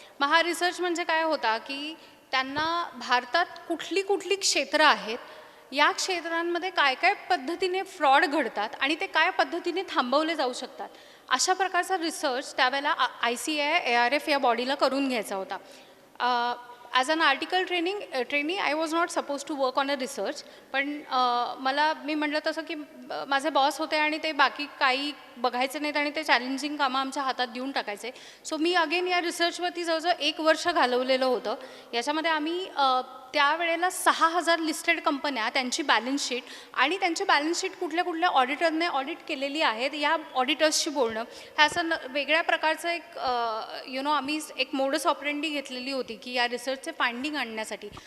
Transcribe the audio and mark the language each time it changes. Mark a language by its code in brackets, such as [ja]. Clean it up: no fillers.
[mr] मग हा रिसर्च म्हणजे काय होता की त्यांना भारतात कुठली कुठली क्षेत्रं आहेत, या क्षेत्रांमध्ये काय काय पद्धतीने फ्रॉड घडतात आणि ते काय पद्धतीने थांबवले जाऊ शकतात, अशा प्रकारचा रिसर्च त्यावेळेला ICAI ARF या बॉडीला करून घ्यायचा होता. [en] As an article trainee I was not suppose to work on a research. [mr] पण मी म्हटलं तसं की माझे बॉस होते आणि ते बाकी काही बघायचे नाहीत आणि ते चॅलेंजिंग कामं आमच्या हातात देऊन टाकायचे. सो मी अगेन या रिसर्चवरती जवळजवळ 1 वर्ष घालवलेलं होतं. याच्यामध्ये आम्ही त्यावेळेला 6000 लिस्टेड कंपन्या, त्यांची बॅलन्स शीट आणि त्यांची बॅलन्स शीट कुठल्या कुठल्या ऑडिटरने ऑडिट केलेली आहेत या ऑडिटर्सशी बोलणं, ह्या असं वेगळ्या प्रकारचं एक आम्ही एक मोडस ऑपरेंडी घेतलेली होती की या रिसर्चचे फाइंडिंग आणण्यासाठी.